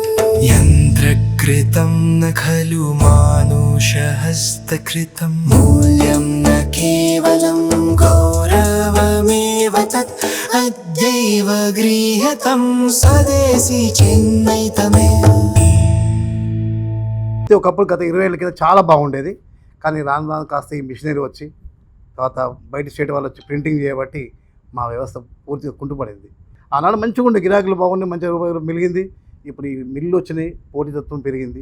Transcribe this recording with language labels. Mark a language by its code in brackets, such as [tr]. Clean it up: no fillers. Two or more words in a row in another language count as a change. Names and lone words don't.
[sa] यन्त्रकृतं न खलु मानुषहस्तकृतं मूल्यं न केवलं गौरवमेव तत् अद्यैव गृह्यतं स्वदेशी चेन्नैतमे। [te] ఒకప్పుడు గత 20 ఏళ్ళ కింద చాలా బాగుండేది. కానీ రాను రాను కాస్త ఈ మిషనరీ వచ్చి తర్వాత బయట స్టేట్ వాళ్ళు వచ్చి ప్రింటింగ్ చేయబట్టి మా వ్యవస్థ పూర్తిగా కుంటుపడింది. ఆనాడు మంచిగా ఉండే గిరాకులు బాగున్నాయి, మంచిగా రూపాయలు మిలిగింది. ఇప్పుడు ఈ మిల్లు వచ్చినాయి, పోటీతత్వం పెరిగింది.